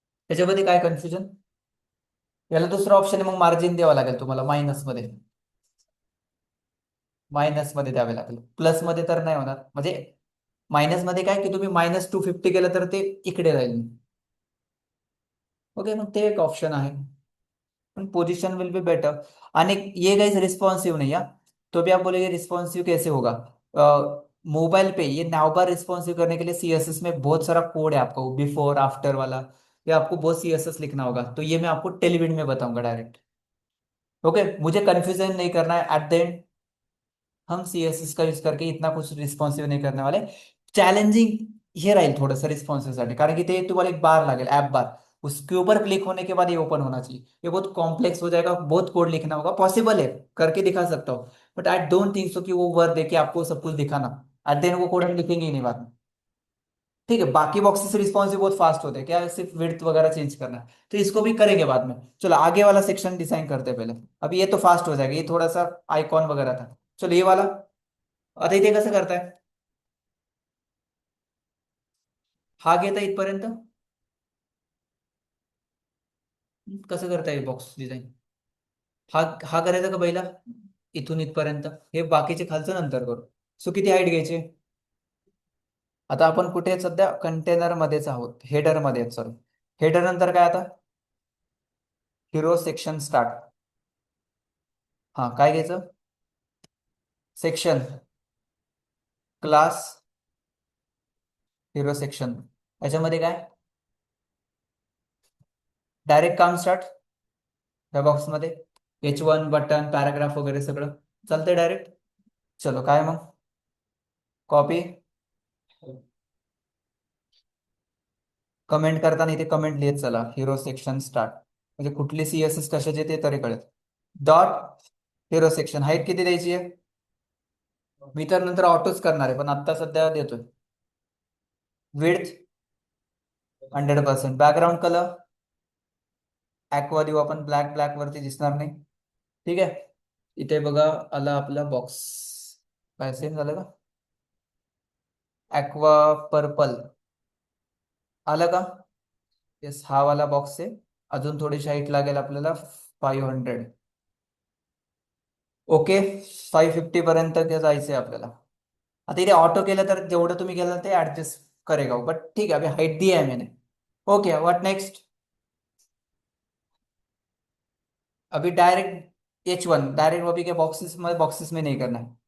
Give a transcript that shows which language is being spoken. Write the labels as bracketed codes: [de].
[mr] त्याच्यामध्ये काय कन्फ्युजन, याला दुसरा ऑप्शन आहे, मग मार्जिन द्यावं लागेल तुम्हाला मायनस मध्ये. मायनस मध्ये द्यावे लागेल, प्लस मध्ये तर नाही होणार. म्हणजे मायनस मध्ये काय की तुम्ही -250 केलं तर ते इकडे राहील. ओके, मग ते एक ऑप्शन आहे, पण [en] Position will be better. [hi] आणि ये गाइस रिस्पॉन्सिव नहीं है, तो भी आप बोलेंगे रिस्पॉन्सिव कैसे होगा। मोबाइल पे ये नाउ बार रिस्पॉन्सिव करने के लिए सीएसएस में बहुत सारा कोड है आपको, बिफोर आफ्टर वाला, या आपको बहुत सीएसएस लिखना होगा, तो ये मैं आपको टेलीविड में बताऊंगा डायरेक्ट। ओके, मुझे कंफ्यूजन नहीं करना है एट द एंड, हम सीएसएस का यूज करके इतना कुछ रिस्पॉन्सिव नहीं करने वाले। [mr] चॅलेंजिंग हे राहील थोडंसं रिस्पॉन्सिव साठी, कारण की ते तुम्हाला एक बार लागेल, ऐप बार, [hi] उसके ऊपर क्लिक होने के बाद ये ओपन होना चाहिए। ये बहुत कॉम्प्लेक्स हो जाएगा, बहुत कोड लिखना होगा, पॉसिबल है, करके दिखा सकता हूँ, but [en] I don't think so [hi] कि वो वर्थ देके आपको सब कुछ दिखाना। एट देन वो कोड हम लिखेंगे ही नहीं बाद में। ठीक है, बाकी बॉक्सेस रिस्पॉन्सिव बहुत फास्ट होते हैं, क्या है, सिर्फ विड्थ वगैरह चेंज करना है, तो इसको भी करेंगे बाद में। चलो आगे वाला सेक्शन डिजाइन करते हैं पहले। अभी ये तो फास्ट हो जाएगा, ये थोड़ा सा आइकॉन वगैरह था। [mr] चलो ये वाला आता इथे कसं करताय, हा घेता इथपर्यंत, कसं करता येईल बॉक्स डिझाईन? हा हा करायचा का पहिला? इथून इथपर्यंत. हे बाकीचे खालचं नंतर करू. सो किती हाईट घ्यायची? आता आपण कुठे आहेत सध्या? कंटेनर मध्येच आहोत, हेडर मध्ये, सॉरी. हेडर नंतर काय आता? Hero section start. हा, काय घ्यायचं? Section, class, hero section. याच्यामध्ये काय? डायरेक्ट काम स्टार्ट या बॉक्समध्ये. H1 बटन, पॅराग्राफ वगैरे सगळं चालतंय डायरेक्ट. चलो, काय मग? कॉपी. कमेंट करताना इथे कमेंट लिहित चला, हिरो सेक्शन स्टार्ट. म्हणजे कुठली CSS कशाचे ते तरी कळेल. Dot hero section. हाईट किती द्यायची आहे? मी तर नंतर ऑटोच करणार आहे, पण आता सध्या देतोय. विड्थ 100%. बॅकग्राऊंड कलर ऍक्वा देऊ आपण, ब्लॅक. ब्लॅक वरती दिसणार नाही. ठीक आहे. इथे बघा, आला आपला बॉक्स. काय सेम झालं का? ऍक्वा पर्पल आलं का? येस, हा वाला बॉक्स आहे. अजून थोडीशी हाईट लागेल आपल्याला, 500. ओके. 550 पर्यंत ते जायचंय आपल्याला. आता इथे ऑटो केलं तर जेवढं तुम्ही केलं ते ऍडजस्ट करेगा, [hi] बट ठीक है, अभी हाइट दी है मैंने. [en] Okay, what next? [hi] अभी डायरेक्ट H1 डायरेक्ट, अभी के बॉक्सेस में नहीं करना है.